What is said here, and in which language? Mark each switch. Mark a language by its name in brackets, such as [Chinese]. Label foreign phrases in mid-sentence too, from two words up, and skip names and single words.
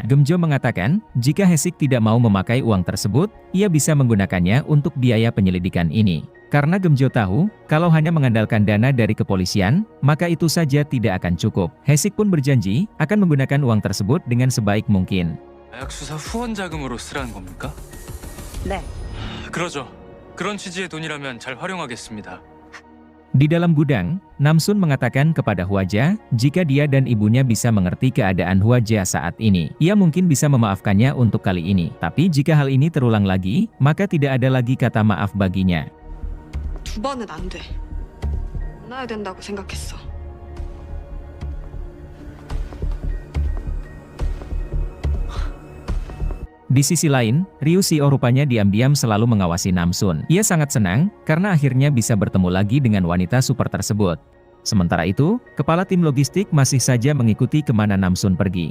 [Indonesian] Gemjo mengatakan, jika Hesik tidak mau memakai uang tersebut, ia bisa menggunakannya untuk biaya penyelidikan ini. Karena Gemjo tahu, kalau hanya mengandalkan dana dari kepolisian, maka itu saja tidak akan cukup. Hesik pun berjanji, akan menggunakan uang tersebut dengan sebaik mungkin. [Korean] 마약 수사 후원 자금으로 쓰라는 겁니까? 네. 그러죠. 그런 취지의 돈이라면 잘 활용하겠습니다. [Indonesian] Di dalam gudang, Namsun mengatakan kepada Hwaja, jika dia dan ibunya bisa mengerti keadaan Hwaja saat ini, ia mungkin bisa memaafkannya untuk kali ini. Tapi jika hal ini terulang lagi, maka tidak ada lagi kata maaf baginya. [Korean] 두 번은 안 돼. 만나야 된다고 생각했어. [Indonesian] Di sisi lain, Ryu Seo rupanya diam-diam selalu mengawasi Namsun. Ia sangat senang, karena akhirnya bisa bertemu lagi dengan wanita super tersebut. Sementara itu, kepala tim logistik masih saja mengikuti kemana Namsun pergi.